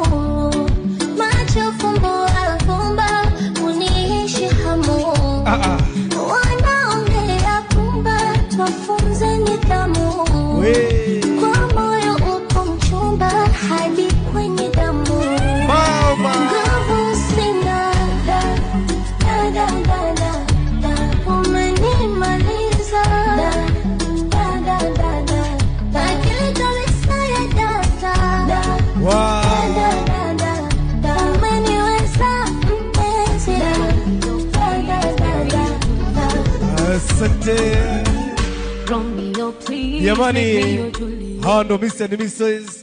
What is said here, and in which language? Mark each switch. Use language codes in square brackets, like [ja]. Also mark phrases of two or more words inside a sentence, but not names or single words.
[sw] Macho fumbo afumba, uniishi hamu. Wanaongea pumba, twafunze nidhamu. Kwa moyo upo mchumba, hadi kwenye damu. Nguvu sina, da da da da da. Umenimaliza, da da da da da. Akili kabisa ya data, da da da da da. Umeniweza mpenzi, da da da da da. Asante. Yamani, hawa ndo [en] Mr. and Mrs.